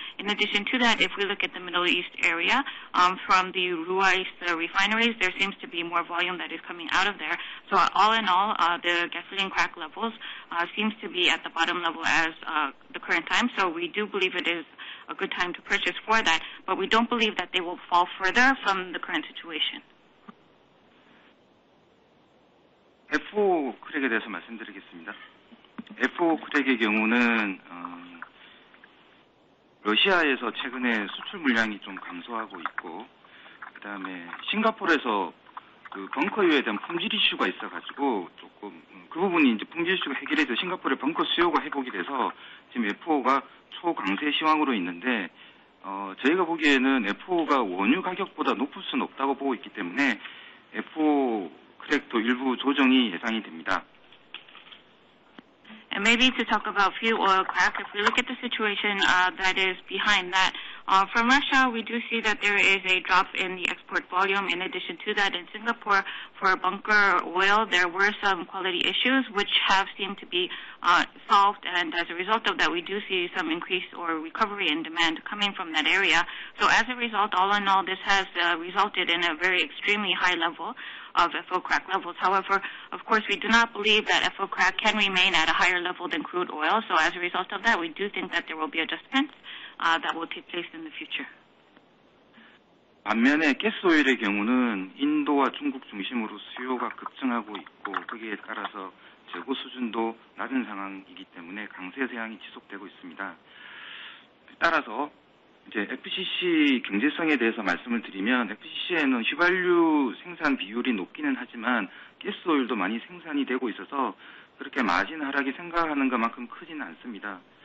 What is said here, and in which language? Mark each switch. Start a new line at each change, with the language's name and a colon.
English: In addition to that, if we look at the Middle East area, from the Ruwais refineries, there seems to be more volume that is coming out of there. So all in all, the gasoline crack levels seems to be at the bottom level as the current time. So we do believe it is a good time to purchase for that, but we don't believe that they will fall further from the current situation.
Korean: FO 크랙에 대해서 말씀드리겠습니다. FO 크랙의 경우는 러시아에서 최근에 수출 물량이 좀 감소하고 있고, 그다음에 싱가포르에서 그 벙커유에 대한 품질 이슈가 있어가지고 조금 그 부분이 이제 품질 이슈가 해결해서 싱가포르의 벙커 수요가 회복이 돼서 지금 FO가 초강세 시황으로 있는데 저희가 보기에는 FO가 원유 가격보다 높을 수는 없다고 보고 있기 때문에 FO 크랙도 일부 조정이 예상이 됩니다.
English: And maybe to talk about fuel oil crack, if we look at the situation that is behind that, from Russia, we do see that there is a drop in the export volume. In addition to that, in Singapore, for bunker oil, there were some quality issues which have seemed to be solved, and as a result of that, we do see some increase or recovery in demand coming from that area. So as a result, all in all, this has resulted in a very extremely high level of FO crack levels. However, of course, we do not believe that FO crack can remain at a higher level than crude oil. So as a result of that, we do think that there will be adjustments that will take place in the future.
Korean: 반면에 가스오일의 경우는 인도와 중국 중심으로 수요가 급증하고 있고 거기에 따라서 재고 수준도 낮은 상황이기 때문에 강세 세양이 지속되고 있습니다. 따라서 이제 FCC 경제성에 대해서 말씀을 드리면 FCC에는 휘발유 생산 비율이 높기는 하지만 가스오일도 많이 생산이 되고 있어서 그렇게 마진 하락이 생각하는 것만큼 크지는 않습니다.